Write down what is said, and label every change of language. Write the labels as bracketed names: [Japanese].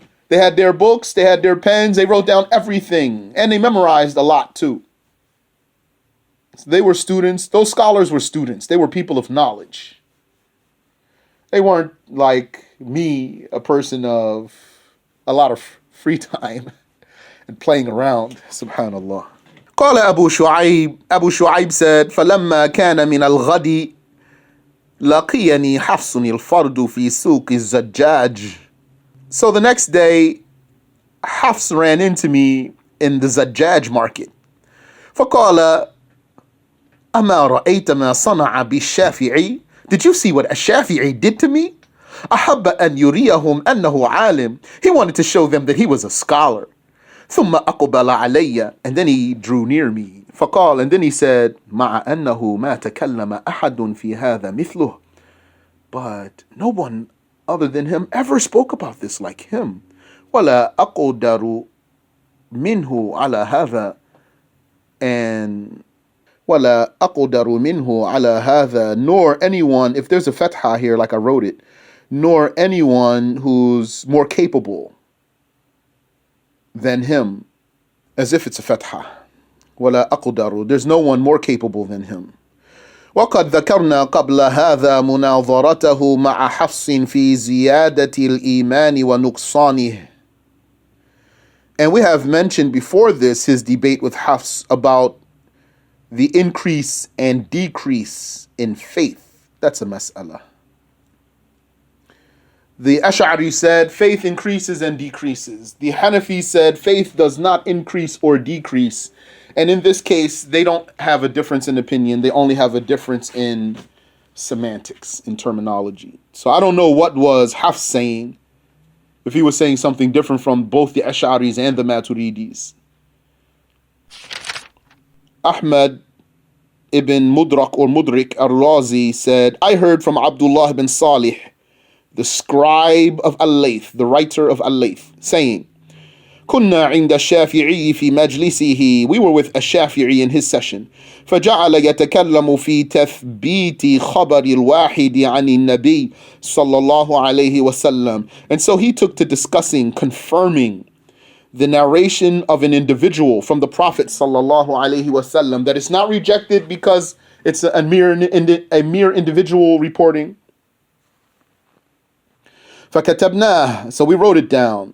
[English] They had their books, they had their pens, they wrote down everything, and they memorized a lot too. So they were students, those scholars were students, they were people of knowledge. They weren't like me, a person of a lot of free time and playing around, subhanallah. [Arabic] قال أبو شعيب said فلما كان من الغد لقيني حفص الفرد في سوق الزجاج. [English] So the next day, Hafs ran into me in the Zajjaj market. [Arabic] فقال أما رأيت ما صنع بالشافعي? [English] Did you see what Ash-Shafi'i did to me? [Arabic] أحب أن يريهم أنه عالم. [English] He wanted to show them that he was a scholar. [Arabic] ثم أقبل علي. [English] And then he drew near me. [Arabic] فقال, [English] and then he said, [Arabic] مع أنه ما تكلم أحد في هذا مثله. [English] But no one other than him ever spoke about this like him. [Arabic] ولا أقدر منه على هذا. And ولا أقدر منه على هذا. [English] Nor anyone, if there's a fatha here like I wrote it, nor anyone who's more capable than him, as if it's a fatha. [Arabic] ولا أقدر. [English] There's no one more capable than him. [Arabic] وقد ذكرنا قبل هذا مناظرته مع حفص في زيادة الإيمان ونقصانه. [English] And we have mentioned before this his debate with Hafs about the increase and decrease in faith. That's a mas'ala. The Ash'ari said faith increases and decreases. The Hanafi said faith does not increase or decrease. And in this case, they don't have a difference in opinion. They only have a difference in semantics, in terminology. So I don't know what was Hafs saying, if he was saying something different from both the Ash'aris and the Maturidis. Ahmad ibn Mudrik al-Razi said, I heard from Abdullah ibn Salih, the scribe of Al-Layth, the writer of Al-Layth, saying, [Arabic] كنا عند الشافعي في مجلسه. [English] We were with Ash-Shafi'i in his session. [Arabic] فجعل يتكلم في تثبيت خبر الواحد عن النبي صلى الله عليه وسلم. [English] And so he took to discussing, confirming the narration of an individual from the Prophet صلى الله عليه وسلم, that it's not rejected because it's a mere individual reporting. [Arabic] فكتبناه, [English] so we wrote it down.